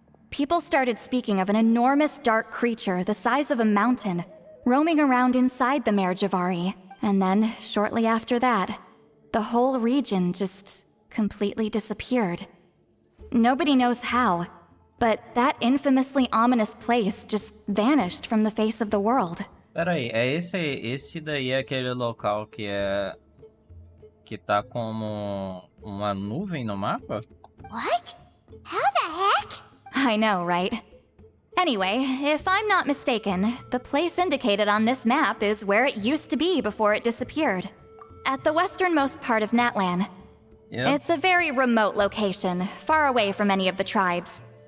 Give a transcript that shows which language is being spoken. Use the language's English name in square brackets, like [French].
[English] People started speaking of an enormous dark creature the size of a mountain, roaming around inside the Mare Javari. And then, shortly after that, the whole region just completely disappeared. Nobody knows how, but that infamously ominous place just vanished from the face of the world. [Portuguese] Peraí, esse daí é aquele local que tá como uma nuvem no mapa? [English] What? How the heck? I know, right? Anyway, if I'm not mistaken, the place indicated on this map is where it used to be before it disappeared. At the westernmost part of Natlan. Yep. It's a very remote location, far away from any of the tribes.